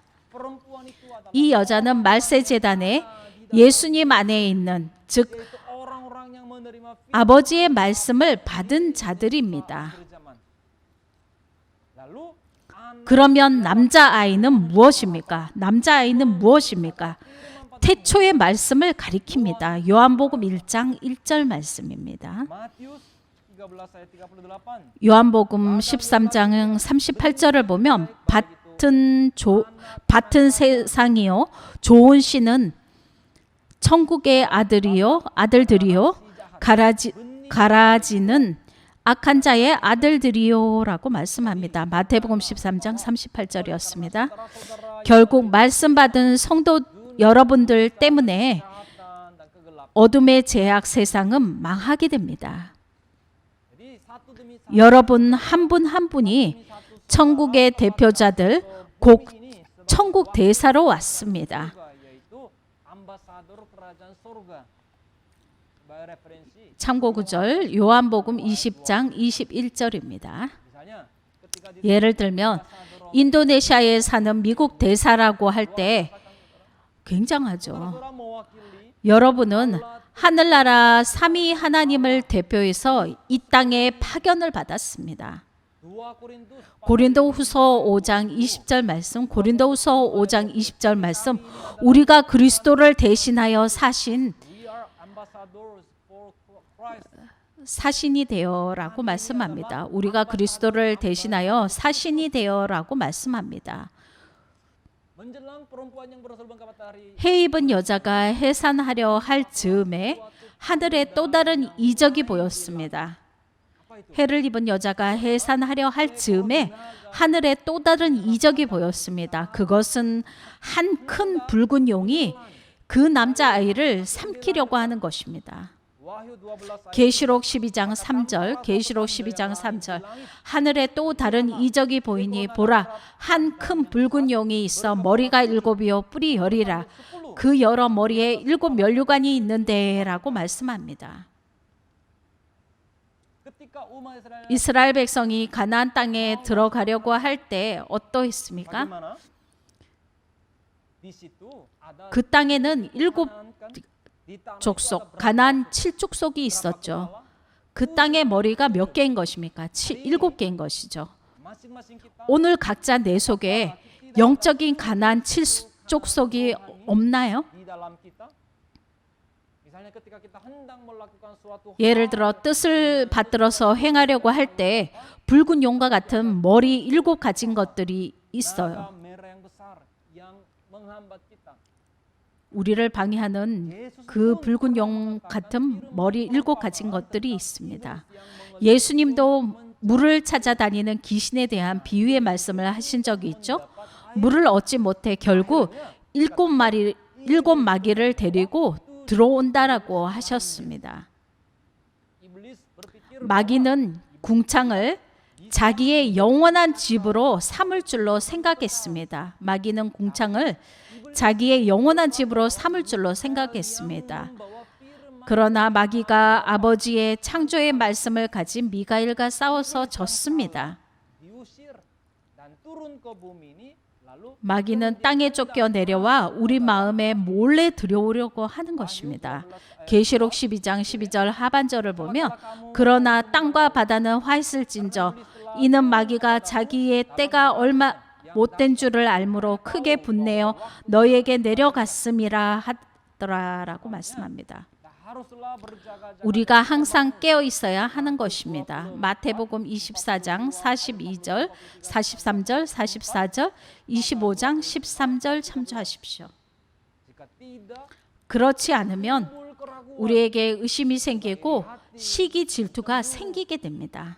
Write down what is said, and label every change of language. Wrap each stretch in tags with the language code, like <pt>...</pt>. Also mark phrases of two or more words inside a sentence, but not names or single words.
<ko>이 여자는 말세 제단에 예수님 안에 있는 즉 아버지의 말씀을 받은 자들입니다. 그러면 남자아이는 무엇입니까? 남자아이는 무엇입니까? 태초의 말씀을 가리킵니다. 요한복음 1장 1절 말씀입니다.</ko> <id>Matius 13 ayat 38.</id> <ko>요한복음 13장 38절을 보면 밭은 세상이요 좋은 씨는 천국의 아들들이요 가라지는 악한 자의 아들들이요라고 말씀합니다. 마태복음 13장 38절이었습니다. 결국 말씀 받은 성도 여러분들 때문에</ko> <id>Kejahatan dan kegelapan.</id> <ko>어둠의 제약 세상은 망하게 됩니다.</ko> <id>Jadi satu demi satu</id> <ko>여러분 한 분 한 분이 천국의 대표자들 곧 천국 대사로 왔습니다.</ko> <id>surga, yaitu ambasador kerajaan surga. Sebagai referensi,</id> <ko>참고 구절 요한복음 20장 21절입니다.</ko> <id>misalnya ketika di</id> <ko>예를 들면 인도네시아에 사는 미국 대사라고 할 때 굉장하죠.</ko> <id>saudara mewakili</id> <ko>여러분은 하늘나라 삼위 하나님을 대표해서 이 땅에 파견을 받았습니다. 2 Korintus 고린도후서 5장 20절 말씀, 고린도후서 5장 20절 말씀, 우리가 그리스도를 대신하여 사신</ko> <en>we are ambassadors for Christ.</en> <ko>사신이 되어라고 말씀합니다. 우리가 그리스도를 대신하여 사신이 되어라고 말씀합니다.</ko> <id>Menjelang perempuan yang bersorban ke matahari</id> <ko>해 입은 여자가 해산하려 할 즈음에 하늘에 또 다른 이적이 보였습니다. 해를 입은 여자가 해산하려 할 즈음에 하늘에 또 다른 이적이 보였습니다. 그것은 한 큰 붉은 용이 그 남자아이를 삼키려고 하는 것입니다.</ko> <id>Wahyu 12 ayat</id> <ko>계시록 12장 3절, 계시록 12장 3절. 하늘에 또 다른 이적이 보이니 보라, 한 큰 붉은 용이 있어 머리가 7이요 뿔이 10이라. 그 여러 머리에 7 면류관이 있는데라고 말씀합니다.</ko> <id>ketika umat Israel</id> <ko>이스라엘 백성이 가나안 땅에 들어가려고 할 때 어떠했습니까?</ko> <id>bagaimana? Di situ ada</id> <ko>그 땅에는 7</ko> <id>kan di tanah</id> <ko>족속, 가나안 7족속이 있었죠. 그 땅의 머리가 몇 개인 것입니까? 7개인 것이죠.</ko> <id>masing-masing kita</id> <ko>오늘 각자 내 속에 영적인 가나안 7족속이 없나요?</ko> <id>di dalam kita. Misalnya ketika kita hendak melakukan suatu</id> <ko>예를 들어 뜻을 받들어서 행하려고 할 때 붉은 용과 같은 머리 7 가진 것들이 있어요.</ko> <id>naga merah yang besar yang menghambat kita.</id> <ko>우리를 방해하는 그 붉은 용 같은 머리 7 가진 것들이 있습니다. 예수님도 물을 찾아다니는 귀신에 대한 비유의 말씀을 하신 적이 있죠. 물을 얻지 못해 결국 7 마귀를 데리고 들어온다라고 하셨습니다.</ko> <id>Iblis berpikir</id> <ko>마귀는 궁창을 자기의 영원한 집으로 삼을 줄로 생각했습니다. 마귀는 궁창을 자기의 영원한 집으로 삼을 줄로 생각했습니다.</ko> <id>bahwa firman</id> <ko>그러나 마귀가 아버지의 창조의 말씀을 가진 미가엘과 싸워서 졌습니다.</ko> <id>diusir dan turun ke bumi ini lalu</id> <ko>마귀는 땅에 쫓겨 내려와 우리 마음에 몰래 들여오려고 하는 것입니다. 계시록 12장 12절 하반절을 보면 그러나 땅과 바다는 화 있을진저 이는 마귀가 자기의 때가 얼마 못된 줄을 알므로 크게 분내어 너희에게 내려갔음이라 하더라라고 말씀합니다.</ko> <id>kita haruslah berjaga-jaga.</id> <ko>우리가 항상 깨어 있어야 하는 것입니다. 마태복음 24장 42절, 43절, 44절, 25장 13절 참조하십시오.</ko> <id>Jika tidak</id> <ko>그렇지 않으면</ko> <id>timbul keraguan.</id> <ko>우리에게 의심이 생기고 시기 질투가 생기게 됩니다.</ko>